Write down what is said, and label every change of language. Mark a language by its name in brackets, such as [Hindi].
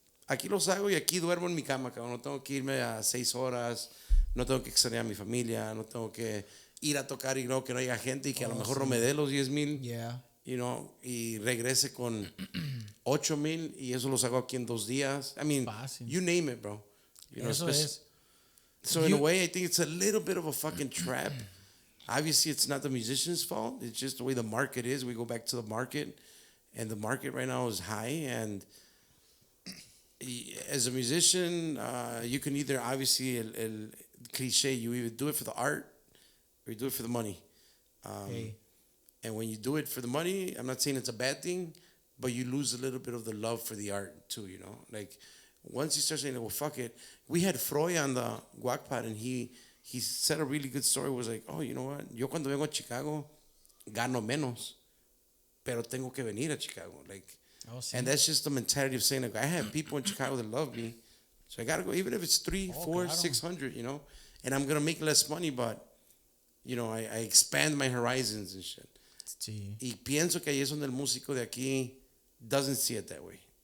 [Spanish] Aquí los hago y aquí duermo en mi cama, cabrón. No tengo que irme a 6 horas, no tengo que extrañar a mi familia, no tengo que ir a tocar y que no haya gente y que a lo mejor no me dé los 10,000, y regrese con 8,000 y eso los hago aquí en 2 días. [English] I mean, you name it, bro. [Spanish] Eso es. [English] So in a way, I think it's a little bit of a fucking trap. Obviously, it's not the musician's fault. It's just the way the market is. We go back to the market, and the market right now is high. And as a musician, you can either, obviously, [Spanish] el cliche, [English] you either do it for the art or you do it for the money. And when you do it for the money, I'm not saying it's a bad thing, but you lose a little bit of the love for the art too, Like, once you start saying, well, fuck it. We had Froy on the Guacpad, and he said a really good story. Was like, oh, you know what? [Spanish] Yo cuando vengo a Chicago, gano menos, pero tengo que venir a Chicago. [English] Like, and that's just the mentality of saying, like, I have people in Chicago that love me, so I gotta go, even if it's 300, 400, 600, and I'm gonna make less money, but I expand my horizons and shit. [Spanish] Sí. Y pienso que ahí es donde el músico de aquí [English] doesn't see it that way.